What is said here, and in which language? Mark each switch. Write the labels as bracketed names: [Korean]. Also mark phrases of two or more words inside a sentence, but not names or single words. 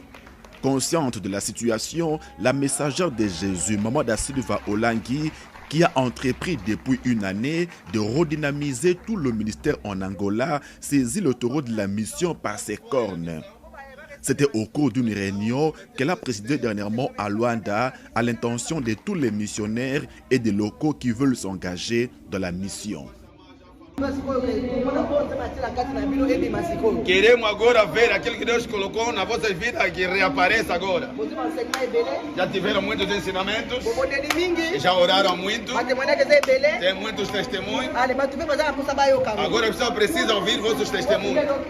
[French] Consciente de la situation, la messagère de Jésus, Maman da Silva Olangi, qui a entrepris depuis une année de redynamiser tout le ministère en Angola, saisit le taureau de la mission par ses cornes. C'était au cours d'une réunion qu'elle a présidée dernièrement à Luanda à l'intention de tous les missionnaires et des locaux qui veulent s'engager dans la mission. [Portuguese] Queremos agora ver aquilo que Deus colocou na vossa vida que reapareça agora. Já tiveram muitos ensinamentos, já oraram muito, tem muitos testemunhos. Agora você precisa ouvir vossos testemunhos.